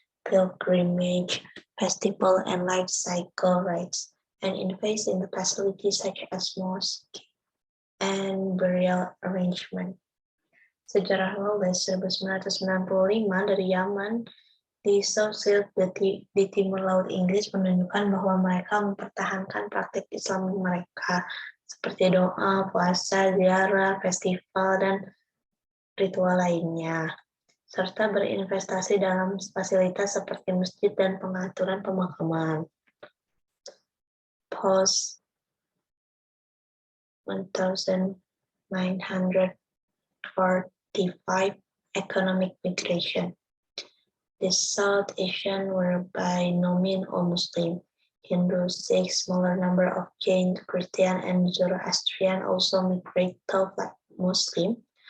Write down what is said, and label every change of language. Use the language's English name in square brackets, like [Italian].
[English] pilgrimage, festival, and life cycle rites, and invest in the facilities such as mosque and burial arrangement. [Indonesian] Sejarah Lawless 1995 dari Yaman di South Shield di timur laut Inggris menunjukkan bahwa mereka mempertahankan praktik Islam mereka seperti doa, puasa, ziarah, festival, dan ritual lainnya, serta berinvestasi dalam fasilitas seperti masjid dan pengaturan pemakaman. [English] Post 1945 economic migration. The South Asian were by no means all Muslim. Hindu, Sikh, smaller number of Jain, Christian, and Zoroastrian also migrate like Muslim.